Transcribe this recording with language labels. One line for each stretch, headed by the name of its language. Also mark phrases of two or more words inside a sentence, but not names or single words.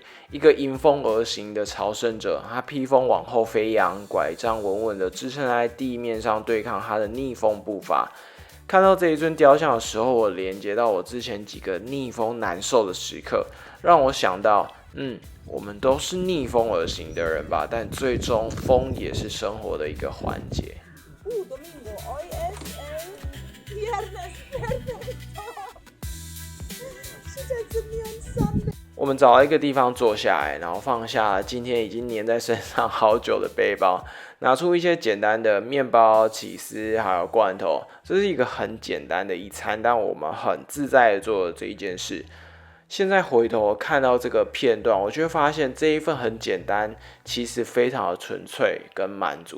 Chinese: 一个迎风而行的朝圣者，他披风往后飞扬，拐杖稳稳地支撑在地面上，对抗他的逆风步伐。看到这一尊雕像的时候，我连接到我之前几个逆风难受的时刻，让我想到，我们都是逆风而行的人吧，但最终风也是生活的一个环节。
Spanish: Domingo, hoy es el viernes perfecto.
English: She texted me on Sunday.
Chinese: 我们找到一个地方坐下来，然后放下今天已经粘在身上好久的背包，拿出一些简单的面包、起司还有罐头。这是一个很简单的一餐，但我们很自在的做了这一件事。现在回头看到这个片段，我就会发现这一份很简单，其实非常的纯粹跟满足。